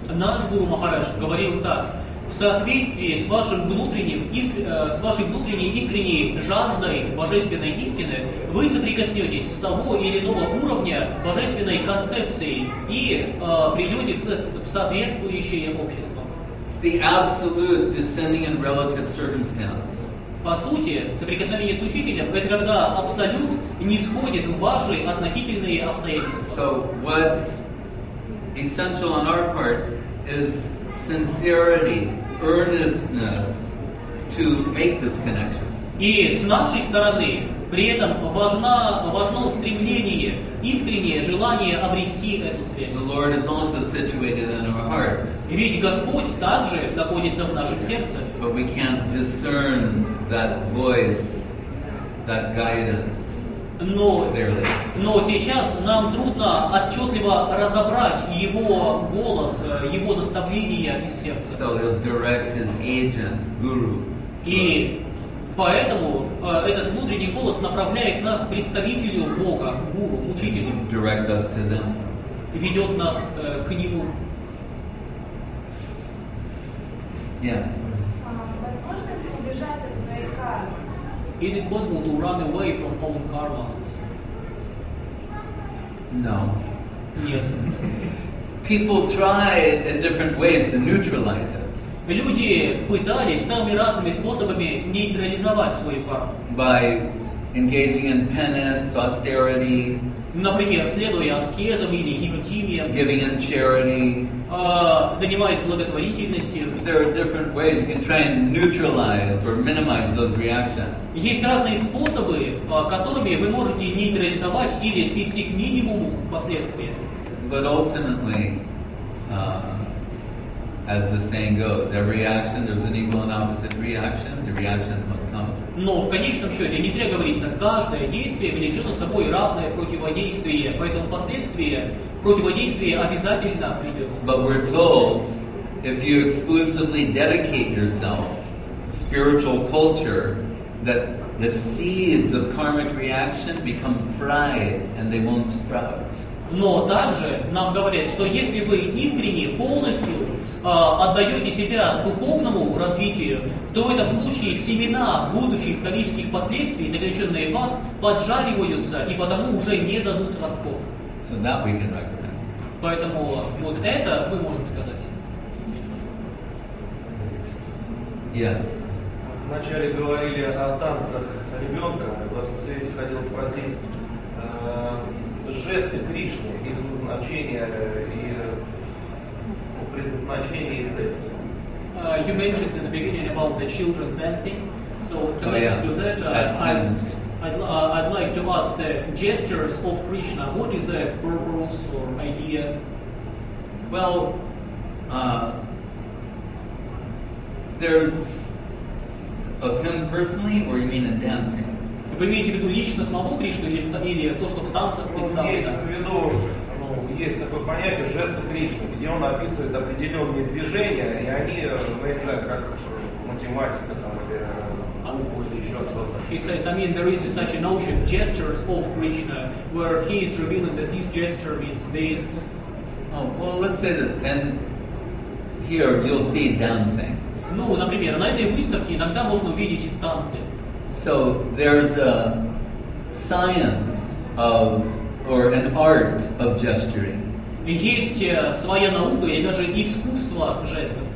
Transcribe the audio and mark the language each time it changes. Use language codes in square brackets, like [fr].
[ru] Наш Гуру Махарадж говорил так: в соответствии с вашей внутренней искренней жаждой божественной истины, вы соприкоснетесь с того или иного уровня божественной концепции и придете в соответствующее общество. [en] It's the absolute descending and relative circumstance. [ru] По сути, соприкосновение с учителем – это когда абсолют нисходит в ваши относительные обстоятельства. [en] So what's essential on our part is sincerity, earnestness to make this connection. [ru] И с нашей стороны при этом важно стремление, искреннее желание обрести эту связь. [en] The Lord is also situated in our hearts, [ru] Ведь Господь также находится в нашем сердце. [en] but we can't discern that voice, that guidance clearly. [ru] Но сейчас нам трудно отчетливо разобрать Его голос, Его наставления из сердца. [en] So He'll direct His agent, Guru. [ru] И поэтому этот внутренний голос направляет нас к представителю Бога, к гуру, учителю, [en] Direct us to them. [ru] ведет нас к Нему. [en] Yes. [ru] Возможно ли убежать от своей кармы? [en] Is it possible to run away from own karma? No. [ru] Нет. [en] People tried in different ways to neutralize it. [ru] Люди пытались самыми разными способами нейтрализовать свою карму. [en] By engaging in penance, austerity, [ru] Например, следуя аскезам или химикимиям, [en] giving in charity. [ru] занимаясь благотворительностью. [en] There are different ways you can try and neutralize or minimize those reactions. [ru] Есть разные способы, которыми вы можете нейтрализовать или свести к минимуму последствия. [en] But ultimately, as the saying goes, every action, there's an equal and opposite reaction. The reactions must come. [ru] Но в конечном счете, не зря говорится, каждое действие влечет за собой равное противодействие, поэтому противодействие обязательно придет. [en] But we're told, if you exclusively dedicate yourself, spiritual culture, that the seeds of karmic reaction become fried and they won't sprout. [ru] Но также нам говорят, что если вы искренне, полностью отдаете себя духовному развитию, то в этом случае семена будущих кармических последствий, заключенные в вас, поджариваются и потому уже не дадут ростков. [en] So that we can recommend. [ru] Поэтому вот это мы можем сказать. [en] Yeah. [ru] Вначале говорили о танцах ребенка. В этом свете хотел спросить, жесты Кришны, их назначение и предназначение и цель. [en] You mentioned in the beginning about the children dancing. So yeah. to that, I'd like to ask the gestures of Krishna. What is the purpose or idea? Well, there's of him personally, or you mean in dancing? [ru] Вы имеете в виду лично самого Кришну или то, что в танцах представлено? Имеется в виду, есть такое понятие жесты Кришны, где он описывает определенные движения, и они, я не знаю, как математика там, или науку, или еще что-то. [en] He says, I mean, there is such a notion, gestures of Krishna, where he is revealing that this gesture means this. Oh, well, let's say that, and here you'll see dancing. [ru] Ну, например, на этой выставке иногда можно увидеть танцы. [en] So there's a science of, or an art of gesturing. [ru] Есть своя наука и даже искусство жестов.